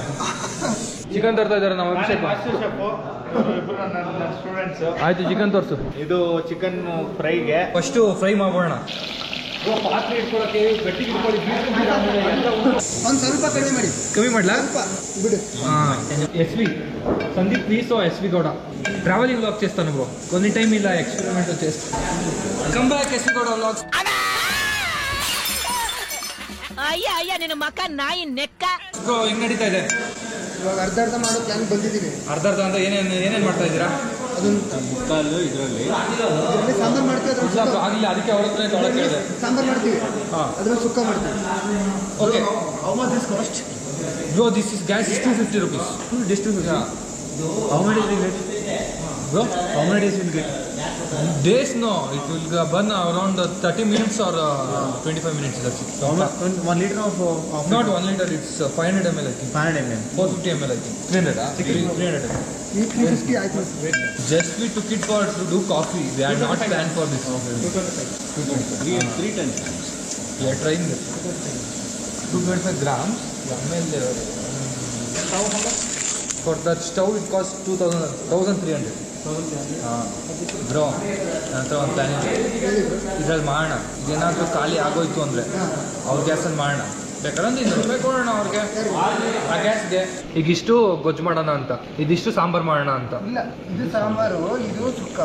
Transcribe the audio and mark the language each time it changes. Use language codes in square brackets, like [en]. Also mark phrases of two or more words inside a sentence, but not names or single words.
[kn] ಚಿಕನ್ ತರ್ತಾ ಇದ್ದಾರೆ ನಾವು ಅಭಿಷೇಕ್. ಆಯ್ತು, ಚಿಕನ್ ತೋರಿಸು. ಇದು [en] chicken fry first fry [kn] ಮಾಡೋಣ. ಪಾತ್ರೆ ಇಟ್ಕೊಳ್ಳೋಕೆ ಗಟ್ಟಿ ಇಟ್ಕೊಳ್ಳಿ. ಒಂದು ಸ್ವಲ್ಪ ಕಮ್ಮಿ ಮಾಡ್ಲಾ? ಬಿಡು. [te] SV సందీప్ ప్లీజ్ SV గౌడ [en] travelling vlog [te] చేస్తాను బ్రో. కొన్ని టైం ఇలా ఎక్స్పెరిమెంట్ చేస్తాను. [en] come back [te] SV గౌడ వ్లాగ్స్. [kn] ಅಯ್ಯ ನಿನ್ನ ಮಕ್ಕ ನಾಯಿ ನೆಕ್ಕ. ಬ್ರೋ, ಹೆಂಗ್ ನಡೀತಾ ಇದೆ? ಇವಾಗ ಅರ್ಧ ಮಾಡೋ ಪ್ಲಾನ್ ಬಂದಿದ್ದೀವಿ. ಅರ್ಧ ಅಂತ ಏನೇನು ಮಾಡ್ತಾ ಇದ್ದೀರಾ? ಮುಕ್ಕಾಲು ಇದರಲ್ಲಿ ಸಾಂಬಾರ್ ಮಾಡ್ತೀವಿ, ಅದ್ರ ಆಗಿಲ್ಲ, ಅದಕ್ಕೆ ಅವ್ರ ಹತ್ರ ತೊಗೊಳಕ್ಕೆ ಹೇಳಿದೆ. ಸಾಂಬಾರ್ ಮಾಡ್ತೀವಿ, ಅದ್ರಲ್ಲಿ ಸುಕ್ಕ ಮಾಡ್ತೀವಿ. ಓಕೆ, [en] how much this cost? bro, this is gas is 250 rupees. Just 250. How much is it? Bro, How many days will get? days no, it will burn around 30 minutes or 25 minutes. That's it. How much? 1 liter of Not 1 liter, it's 500 ml I think. 500 ml. 450 ml I think. 300 300 ml. [kn] 350 ಆಯ್ತು. [en] Just we took it for to do coffee. We had not planned for this. 3 tons. We are trying this. 225 grams. For that stove it costs 1300. [kn] ಬ್ರೋ ನಂತರ ಒಂದು ಪ್ಲ್ಯಾನ್ ಇದೆ ಇದ್ರಲ್ಲಿ ಮಾಡೋಣ ಇದೇನಾದರೂ ಖಾಲಿ ಆಗೋಯ್ತು ಅಂದರೆ ಅವ್ರ ಗ್ಯಾಸಲ್ಲಿ ಮಾಡೋಣ ಬೇಕಾದ್ರೆ ಒಂದು 200 ರೂಪಾಯಿ ಕೊಡೋಣ ಅವ್ರಿಗೆ ಆ ಗ್ಯಾಸ್ಗೆ ಈಗ ಇಷ್ಟು ಗೊಜ್ಜು ಮಾಡೋಣ ಅಂತ ಇದಿಷ್ಟು ಸಾಂಬಾರು ಮಾಡೋಣ ಅಂತ ಇಲ್ಲ ಇದು ಸಾಂಬಾರು ಇದು ಸುಕ್ಕ.